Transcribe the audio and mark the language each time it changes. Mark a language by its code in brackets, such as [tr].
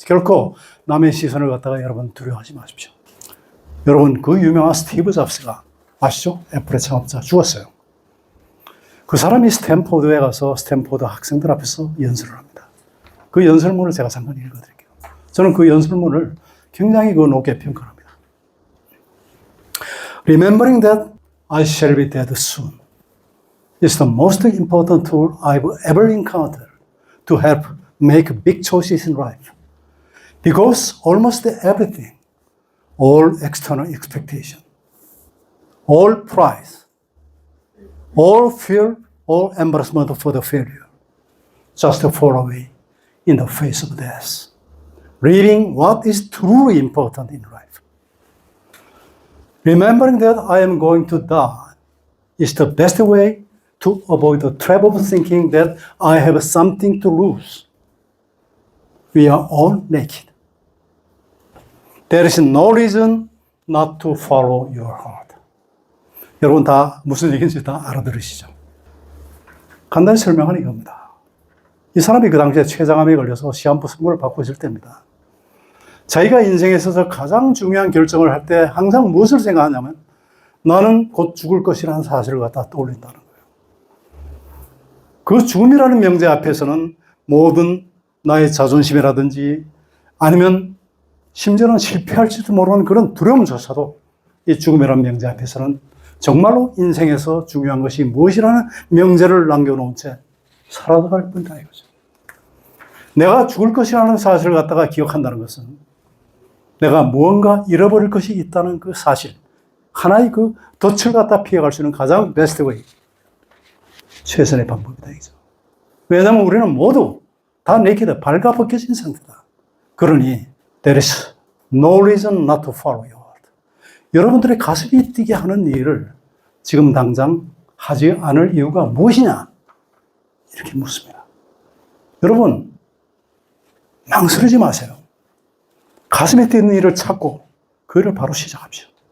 [ko] 결코 남의 시선을 갖다가 여러분 두려워하지 마십시오. 여러분 그 유명한 스티브 잡스가 아시죠? 애플의 창업자 죽었어요. 그 사람이 스탠포드에 가서 스탠포드 학생들 앞에서 연설을 합니다. 그 연설문을 제가 잠깐 읽어드릴게요. 저는 그 연설문을 굉장히 높게 평가합니다. [en] Remembering that I shall be dead soon is the most important tool I've ever encountered to help make big choices in life. Because almost everything, all external expectation, all pride, all fear, all embarrassment for the failure, just fall away in the face of death. Reading what is truly important in life. Remembering that I am going to die is the best way to avoid the trap of thinking that I have something to lose. We are all naked. There is no reason not to follow your heart. [ko] 여러분 다 무슨 얘기인지 다 알아들으시죠? 간단히 설명하는 이겁니다. 이 사람이 그 당시에 췌장암에 걸려서 시한부 선고를 받고 있을 때입니다. 자기가 인생에 있어서 가장 중요한 결정을 할 때 항상 무엇을 생각하냐면 나는 곧 죽을 것이라는 사실을 갖다 떠올린다는 거예요. 그 죽음이라는 명제 앞에서는 모든 나의 자존심이라든지 아니면 심지어는 실패할지도 모르는 그런 두려움조차도 이 죽음이라는 명제 앞에서는 정말로 인생에서 중요한 것이 무엇이라는 명제를 남겨놓은 채 살아갈 뿐이다 이거죠. 내가 죽을 것이라는 사실을 갖다가 기억한다는 것은 내가 무언가 잃어버릴 것이 있다는 그 사실, 하나의 그 덫을 갖다 피해갈 수 있는 가장 베스트 웨이, 최선의 방법이다 이거죠. 왜냐하면 우리는 모두 다 네이키드, 발가벗겨진 상태다. [en] 그러니 there is no reason not to follow your heart. [ko] 여러분들의 가슴이 뛰게 하는 일을 지금 당장 하지 않을 이유가 무엇이냐? 이렇게 묻습니다. 여러분 망설이지 마세요. 가슴에 뛰는 일을 찾고 그 일을 바로 시작합시오.